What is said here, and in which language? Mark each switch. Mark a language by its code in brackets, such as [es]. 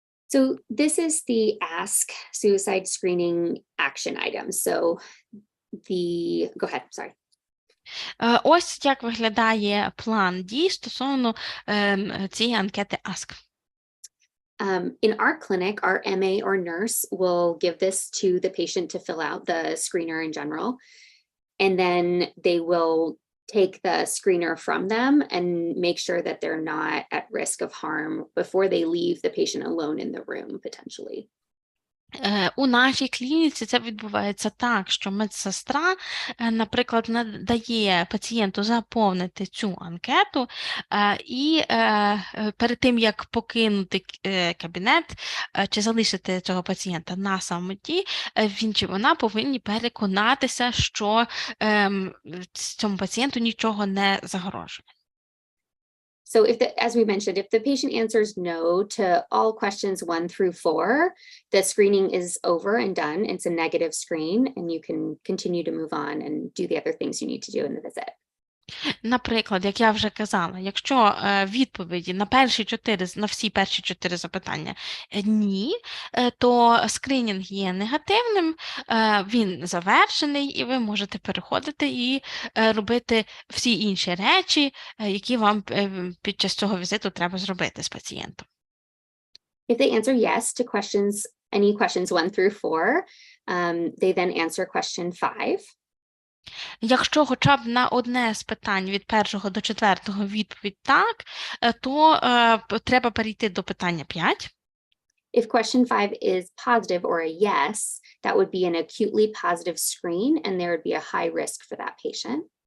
[en] So this is the Ask Suicide Screening action items. So go ahead, sorry. [uk] Ось як виглядає план дій стосовно цієї анкети ASK. [en] In our clinic, our MA or nurse will give this to the patient to fill out, the screener in general, and then they will take the screener from them and make sure that they're not at risk of harm before they leave the patient alone in the room, potentially. [uk] У нашій клініці це відбувається так, що медсестра, наприклад, надає пацієнту заповнити цю анкету, і перед тим, як покинути кабінет чи залишити цього пацієнта на самоті, він чи вона повинні переконатися, що цьому пацієнту нічого не загрожує. [en] So as we mentioned, if the patient answers no to all questions 1 through 4, the screening is over and done. It's a negative screen, and you can continue to move on and do the other things you need to do in the visit. [uk] Наприклад, як я вже казала, якщо відповіді на всі перші 4 запитання ні, то скринінг є негативним, він завершений, і ви можете переходити і робити всі інші речі, які вам під час цього візиту треба зробити з пацієнтом. [en] If they answer yes to any questions 1 through 4, they then answer question 5. [uk] Якщо хоча б на одне з питань від 1 до 4 відповідь так, то треба перейти до питання 5. [en] If question 5 is positive or a yes, that would be an acutely positive screen, and there would be a high risk for that patient.